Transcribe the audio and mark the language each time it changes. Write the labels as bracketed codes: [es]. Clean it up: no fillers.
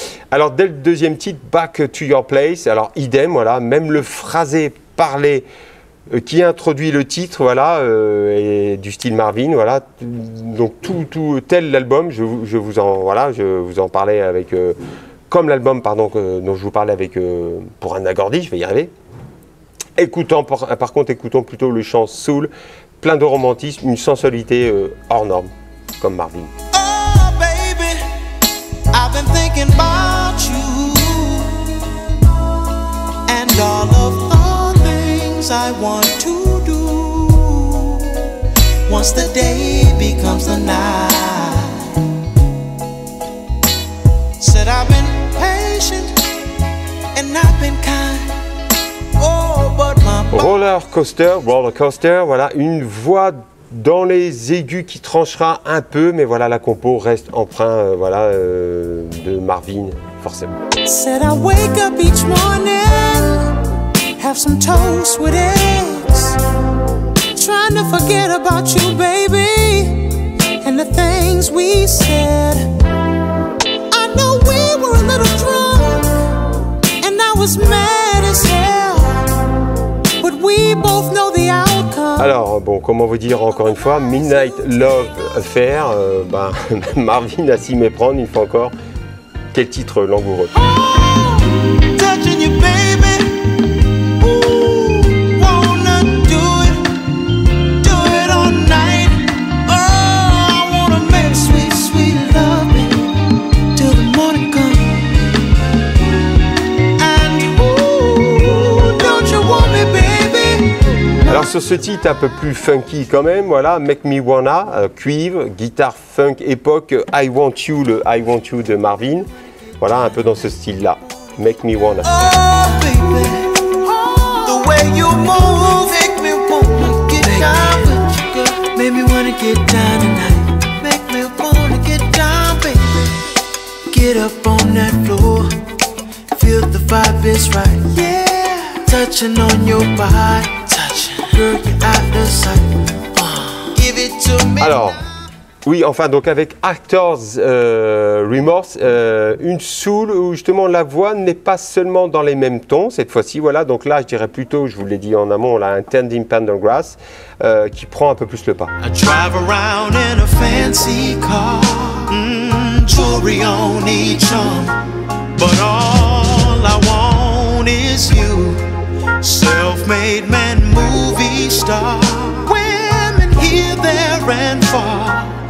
[fr] Alors dès le deuxième titre, Back to Your Place, alors idem, voilà, même le phrasé parlé qui introduit le titre, voilà, et du style Marvin, voilà, donc tout tel l'album, je vous en parlais avec, comme l'album, pardon, dont je vous parlais avec, pour Anna Gordy, je vais y arriver. Par contre, écoutons plutôt le chant soul, plein de romantisme, une sensualité hors norme, comme Marvin. [en] Oh baby, I've been thinking about you and all of the things I want to do once the day becomes the night. Said I've been patient and I've been kind. Oh, roller coaster, [fr] voilà, une voix dans les aigus qui tranchera un peu, mais voilà, la compo reste emprunt de Marvin, forcément. [en] Said I wake up each morning, have some toast with eggs, trying to forget about you, baby, and the things we said. I know we were a little drunk, and I was mad as hell, but we both know the outcome. [fr] Alors, bon, comment vous dire encore une fois, Midnight Love Affair, Marvin a s'y méprendre une fois encore. Quel titre langoureux. [en] Touching you, baby. Ooh, wanna do it all night. Oh, I wanna make sweet, sweet love, baby, till the morning comes. And ooh, don't you want me, baby? [fr] Alors sur ce titre un peu plus funky quand même, voilà, Make Me Wanna, cuivre, guitare funk époque, I Want You, le I Want You de Marvin. Voilà, un peu dans ce style-là. [en] Make Me Wanna. Oh, baby, the way you move, make me wanna get down with you, girl. Make me wanna get down tonight. Make me wanna get down, baby. Get up on that floor, feel the vibe is right. Yeah, touching on your body, touching, girl, you're out of sight. Give it to me. [fr] Alors. Oui, enfin, donc avec Actors Remorse, une soul où justement la voix n'est pas seulement dans les mêmes tons cette fois-ci, voilà. Donc là, je dirais plutôt, je vous l'ai dit en amont, on a un Tending Pendergrass qui prend un peu plus le pas. [en] I drive around in a fancy car, jewelry on each arm, but all I want is you, self-made man, movie star, women here, there and far.